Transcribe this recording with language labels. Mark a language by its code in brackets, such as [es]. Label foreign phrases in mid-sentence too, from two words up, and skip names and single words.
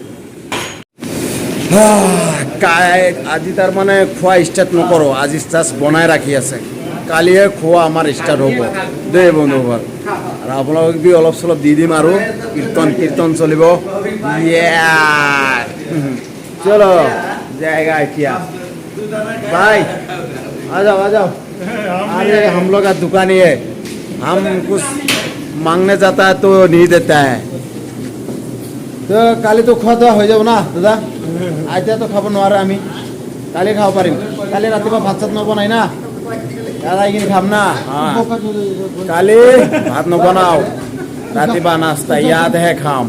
[as] আজি তাৰমানে খোৱা ষ্টাৰ্ট নকৰোঁ, আজি জাষ্ট বনাই ৰাখি আছে। কালিহে খোৱা আমাৰ ষ্টাৰ্ট হ'ব দেই বন্ধুসকল। আৰু আপোনালোকক বি অলপ চলপ দি দিম আৰু কীৰ্তন চলিব। [hi] চলো जाएगा क्या भाई, आ जाओ। अरे हम लोग का दुकानी है, हम कुछ मांगने जाता है तो नहीं देता है। [as] তো কালি তো খোৱা দোৱা হৈ যাব না দাদা। এতিয়াতো খাব নোৱাৰোঁ আমি, কালি খাব পাৰিম। কালি ৰাতিপুৱা ভাত চাত নবনাই না, দাদা এইখিনি খাম না। কালি ভাত নবনাও, ৰাতিপুৱা নাস্তা ইয়াতহে খাম।